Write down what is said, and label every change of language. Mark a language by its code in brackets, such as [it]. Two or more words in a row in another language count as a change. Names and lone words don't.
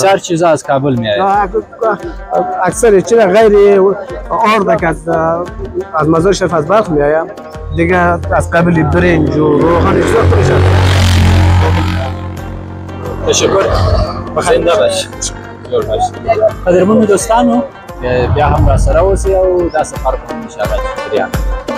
[fa] بسیار چیزا از کابل میاد. اکثر چیزا غیر آرد که از مزار شریف از بلخ میاد دیگه، از قبل برنج و روغن چیزا خودش هست. تشکر. زنده باش. [ps] قدرمن دوستانو بیا هم را سره اوسئ او دا سفر کوم [ar] ان شاء الله. [ur] شکریہ.